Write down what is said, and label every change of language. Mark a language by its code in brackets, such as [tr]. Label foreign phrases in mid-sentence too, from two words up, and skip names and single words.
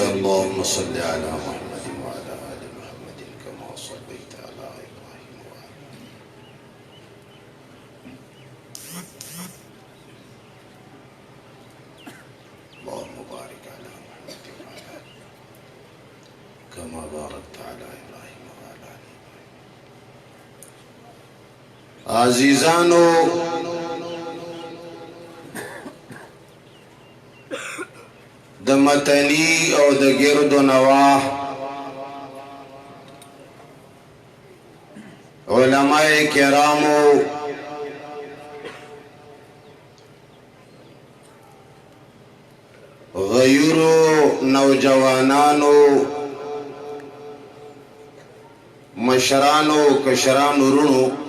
[ar] اللهم صل على محمد وعلى آل محمد كما صليت على إبراهيم وعلى اللهم بارك على محمد وعلى آل كما باركت على إبراهيم وعلى آل إبراهيم. [ps] عزیزانو، د متنی او د گرد و نواح علماء کرامو غیرو نوجوانانو مشرانو کشرانو رونو